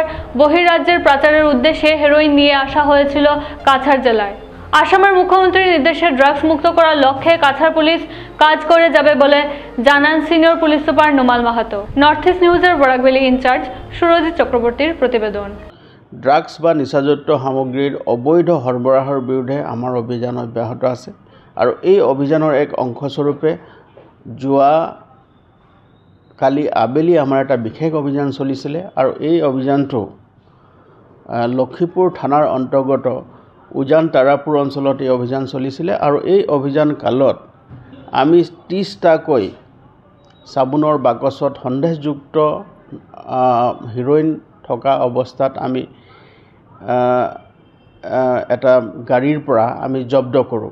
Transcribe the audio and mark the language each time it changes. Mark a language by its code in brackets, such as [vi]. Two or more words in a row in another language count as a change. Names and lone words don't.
[bn] বহিরাজ্যের পাচারের উদ্দেশ্যে হেরোইন নিয়ে আসা হয়েছিল কাছাড় জেলায়। আসামের মুখ্যমন্ত্রীর নির্দেশে ড্রাগস মুক্ত করার লক্ষ্যে কাছাড় পুলিশ কাজ করে যাবে বলে জানান সিনিয়র পুলিশ সুপার নুমাল মাহাতো। নর্থ ইস্ট নিউজের বরাকভেলি ইনচার্জ সুরজিৎ চক্রবর্তীর প্রতিবেদন। [as] ড্রাগস বা নিচাযুক্ত সামগ্ৰীৰ অবৈধ সৰবৰাহৰ বিৰুদ্ধে আমাৰ অভিযান অব্যাহত আছে আৰু এই অভিযানৰ এক অংশস্বৰূপে যোৱা কালি আবেলি আমাৰ এটা বিশেষ অভিযান চলিছিলে আৰু এই অভিযানটো লক্ষ্মীপুৰ থানাৰ অন্তৰ্গত উজান তাৰাপুৰ অঞ্চলত এই অভিযান চলিছিলে আৰু এই অভিযান কালত আমি 30টাকৈ সাবুনৰ বাকচত সন্দেহযুক্ত হিৰোইন থকা অৱস্থাত আমি এটা গাড়ীৰ পৰা আমি জব্দ কৰোঁ।